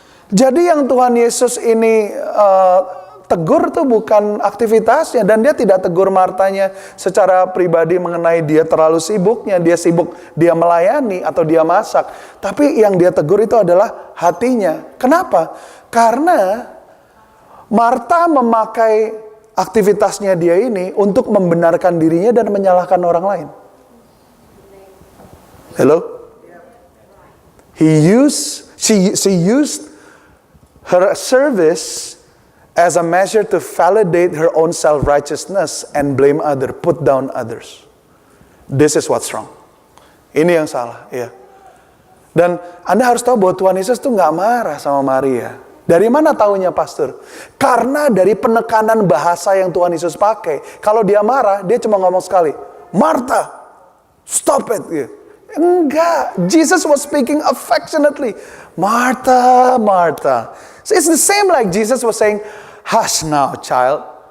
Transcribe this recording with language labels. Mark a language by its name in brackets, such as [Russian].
[Indonesian] Jadi yang Tuhan Yesus ini tegur tuh bukan aktivitasnya, dan dia tidak tegur Martanya secara pribadi mengenai dia terlalu sibuknya, dia sibuk dia melayani atau dia masak. Tapi yang dia tegur itu adalah hatinya. Kenapa? Karena Marta memakai aktivitasnya dia ini untuk membenarkan dirinya dan menyalahkan orang lain. [English] Hello? She used her service as a measure to validate her own self-righteousness and blame others, put down others. This is what's wrong. [Indonesian] Ini yang salah, ya. Dan Anda harus tahu bahwa Tuhan Yesus tuh nggak marah sama Maria. Dari mana taunya, pastor? Karena dari penekanan bahasa yang Tuhan Yesus pakai. Kalau dia marah, dia cuma ngomong sekali, Martha, [English] stop it. [Indonesian] Ya. [English] Enggak, Jesus was speaking affectionately. Martha, Martha. So it's the same like Jesus was saying, hush now, child.